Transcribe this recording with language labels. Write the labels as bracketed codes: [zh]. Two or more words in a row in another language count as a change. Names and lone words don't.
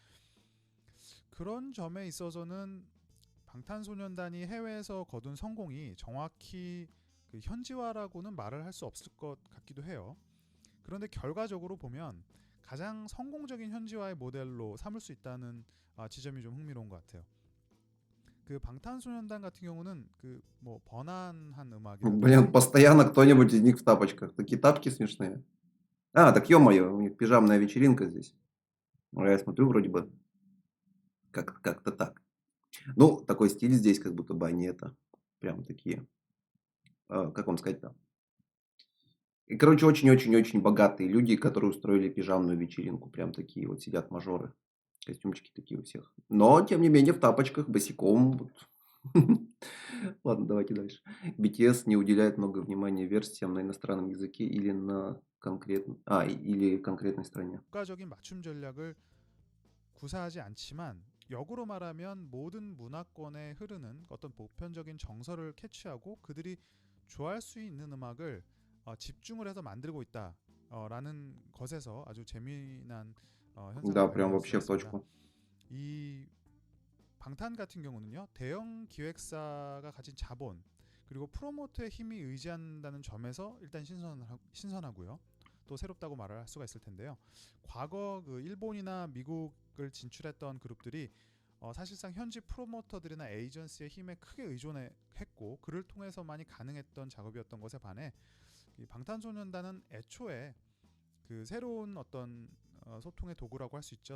[ko] 그런 점에 있어서는 방탄소년단이 해외에서 거둔 성공이 정확히 그 현지화라고는 말을 할 수 없을 것 같기도 해요. 그런데 결과적으로 보면 가장 성공적인 현지화의 모델로 삼을 수 있다는 지점이 좀 흥미로운 것 같아요. 그 방탄소년단 같은 경우는 그 뭐 번안한 [ru] Блин, [ko] 음악이라든지 [ru] постоянно кто-нибудь из них в тапочках. Такие тапки смешные. А, так ё-моё, у них пижамная вечеринка здесь. Я смотрю, вроде бы как-то так. Ну, такой стиль здесь, как будто бы они это прям такие, как вам сказать-то? И, короче, очень-очень-очень богатые люди, которые устроили пижамную вечеринку. Прям такие вот сидят мажоры. Костюмчики такие у всех. Но, тем не менее, в тапочках, босиком. Вот. Ладно, давайте дальше. BTS не уделяет много внимания версиям на иностранном языке или на или конкретной стране. [ko] 국가적인 맞춤 전략을 구사하지 않지만 역으로 말하면 모든 문화권에 흐르는 어떤 보편적인 정서를 캐치하고 그들이 좋아할 수 있는 음악을 집중을 해서 만들고 있다라는 것에서 아주 재미난 현상을 [ru] Да, прям [ko] 발견할 수가 [ru] вообще в [ko] 있습니다. [ru] точку. [ko] 이 방탄 같은 경우는요, 대형 기획사가 가진 자본 그리고 프로모터의 힘이 의지한다는 점에서 일단 신선하고요. 또 새롭다고 말을 할 수가 있을 텐데요. 과거 그 일본이나 미국을 진출했던 그룹들이 사실상 현지 프로모터들이나 에이전시의 힘에 크게 의존했고 그를 통해서만이 가능했던 작업이었던 것에 반해 이 방탄소년단은 애초에 그 새로운 어떤 소통의 도구라고 할 수 있죠.